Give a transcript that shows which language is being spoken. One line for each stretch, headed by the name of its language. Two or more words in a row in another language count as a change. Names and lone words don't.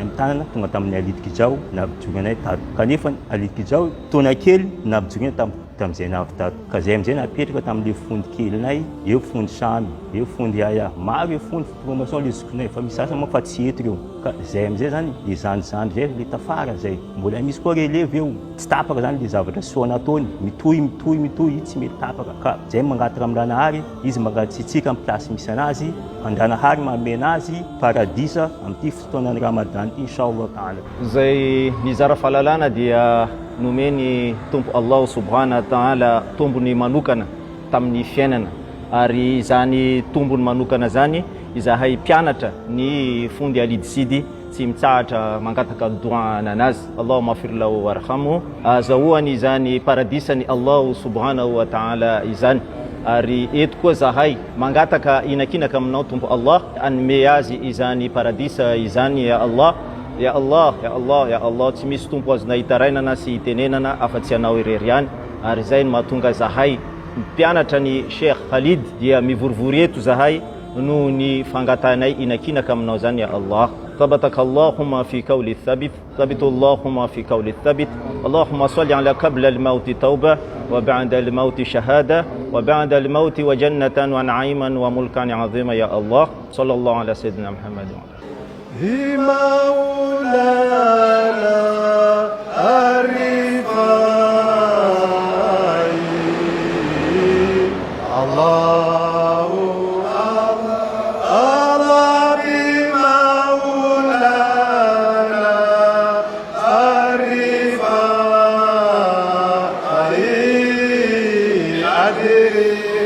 Malagasy: amin'ny tanana tonga tamin'ny Alidy Kijao nampijony tato kanefa Alidy Kijao taona kely nampijony tamin'izay navy tato ka zay am'izay napetraka tamin'le Fondy kelinay eo Fondy samy eo Fondy Yahya maro eo Fondy promotion le zokonay fa misy sasa moa fa tsy eto reo ka zay am'izay zany le zandry zay le tafara zay mbola misy koa relève eo tsy tapaka zany le zavatra soa nataony mitohy tsy mety tapaka ka zay mangataka amin'ny Ranahary izy mangatsitsika amin'ny plasy misy anazy Ranahary mamena azy paradisa amin'ity fotoanan'ny Ramadan
Arabic: إن شاء الله تعالى.
Malagasy: Zay nizara fahalalana dia nomeny tompo
Arabic: الله سبحانه وتعالى
Malagasy: tombony manokana tamin'ny fiainana ary zany tombony manokana zany izahay mpianatra ny Fondy Alidy Sidy tsy mitsahatra mangataka doa anazy
Arabic: اللهم اغفر له وارحمه
Malagasy: azahoany zany paradisany
Arabic: الله سبحانه وتعالى
Malagasy: izany. Ary eto koa zahay mangataka inakinaka aminao tompo Allah anome azy izany paradisa izany
Arabic: يا الله يا الله يا الله يا الله
Malagasy: tsy misy tompo azonay itarainana sy itenenana afa-tsy anao irery ihany. Ary zay no mahatonga zahay mpianatra ny Sheikh Khalid dia mivorivory eto zahay noho ny fangatanay inakinaka aminao zany
Arabic: يا الله. ثبتك اللهم في قول الثابت ثبت اللهم في قول الثابت اللهم صل على قبل الموت توبة وبعد الموت شهادة وبعد الموت وجنة ونعيما وملكا عظيما يا الله صلى الله على سيدنا محمد مولانا الرفاعي الله الله بمولانا الرفاعي أدري